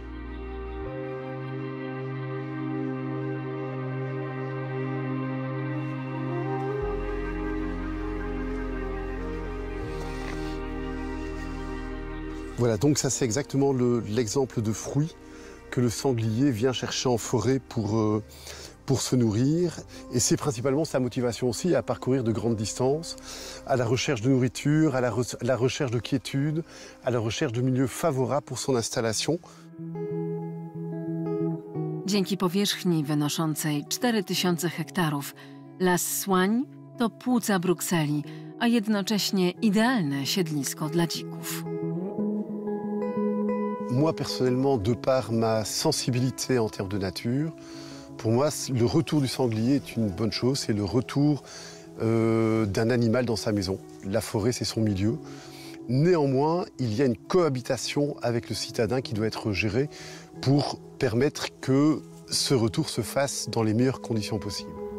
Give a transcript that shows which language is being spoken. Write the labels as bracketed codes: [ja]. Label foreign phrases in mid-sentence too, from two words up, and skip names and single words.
[fr] Voilà, donc ça c'est exactement l'exemple de fruit que le sanglier vient chercher en forêt pour se nourrir. Et c'est principalement sa motivation aussi à parcourir de grandes distances, à la recherche de nourriture, à la recherche de quiétude, à la recherche de milieux favorables pour son installation. [pl] Dzięki powierzchni wynoszącej 4000 hektarów, Las Soignes to płuca Brukseli, a jednocześnie idealne siedlisko dla dzików. [fr] Moi, personnellement, de par ma sensibilité en termes de nature, pour moi, le retour du sanglier est une bonne chose. C'est le retour d'un animal dans sa maison. La forêt, c'est son milieu. Néanmoins, il y a une cohabitation avec le citadin qui doit être gérée pour permettre que ce retour se fasse dans les meilleures conditions possibles.